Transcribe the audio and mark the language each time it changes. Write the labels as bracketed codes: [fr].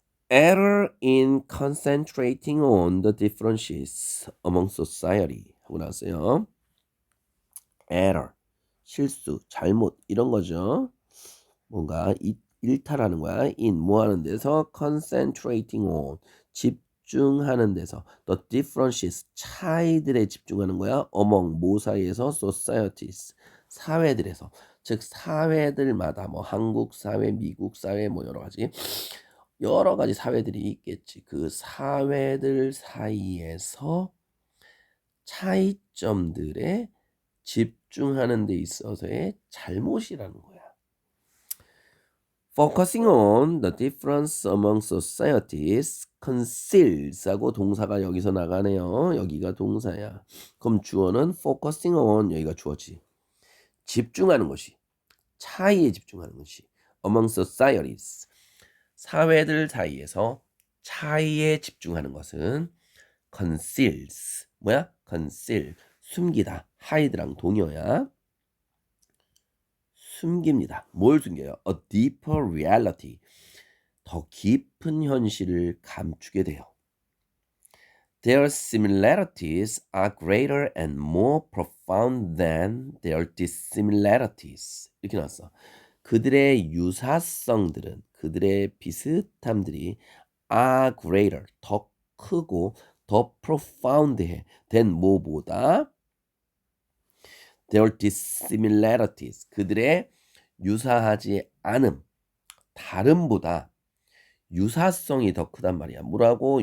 [en] Error in concentrating on the differences among society [ko] 하고 나왔어요. Error, 실수, 잘못 이런 거죠. 뭔가 일탈하는 거야. in 뭐 하는 데서 [en] concentrating on [ko] 집중하는 데서 [en] the differences [ko] 차이들에 집중하는 거야. among 뭐 사이에서 societies 사회들에서 즉 사회들마다 뭐 한국 사회, 미국 사회 뭐 여러 가지 여러 가지 사회들이 있겠지. 그 사회들 사이에서 차이점들에 집중하는 데 있어서의 잘못이라는 거야. [en] Focusing on the difference among societies conceals [ko] 하고 동사가 여기서 나가네요. 여기가 동사야. 그럼 주어는 [en] focusing on, [ko] 여기가 주어지. 집중하는 것이, 차이에 집중하는 것이 among societies, 사회들 사이에서 차이에 집중하는 것은 conceals, 뭐야? conceal, 숨기다. hide랑 동요야. 숨깁니다. 뭘 숨겨요? [en] A deeper reality, [ko] 더 깊은 현실을 감추게 돼요. [en] Their similarities are greater and more profound than their dissimilarities. [ko] 이렇게 나왔어. 그들의 유사성들은, 그들의 비슷함들이 [en] are greater, [ko] 더 크고 더 profound해 된 뭐보다 [en] their dissimilarities, [ko] 그들의 유사하지 않음, 다름보다 유사성이 더 크단 말이야. 뭐라고?